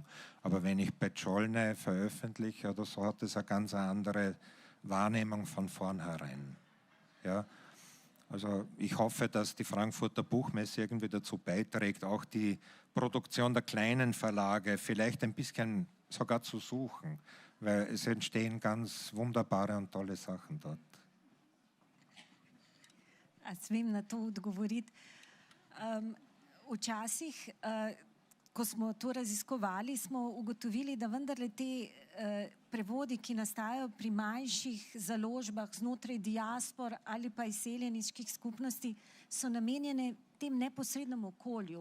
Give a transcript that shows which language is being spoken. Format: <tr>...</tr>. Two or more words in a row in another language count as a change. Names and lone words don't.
<de>Aber wenn ich bei Tscholne veröffentliche oder so, hat es eine ganz andere Wahrnehmung von vornherein. Ja? Also ich hoffe, dass die Frankfurter Buchmesse irgendwie dazu beiträgt, auch die Produktion der kleinen Verlage vielleicht ein bisschen sogar zu suchen, weil es entstehen ganz wunderbare und tolle Sachen dort.</de> <sl>A smem na to odgovoriti. Včasih, ko smo to raziskovali, smo ugotovili, da vendarle te prevodi, ki nastajajo pri manjših založbah znotraj diaspor ali pa izseljeniških skupnosti, so namenjene tem neposrednemu okolju.</sl>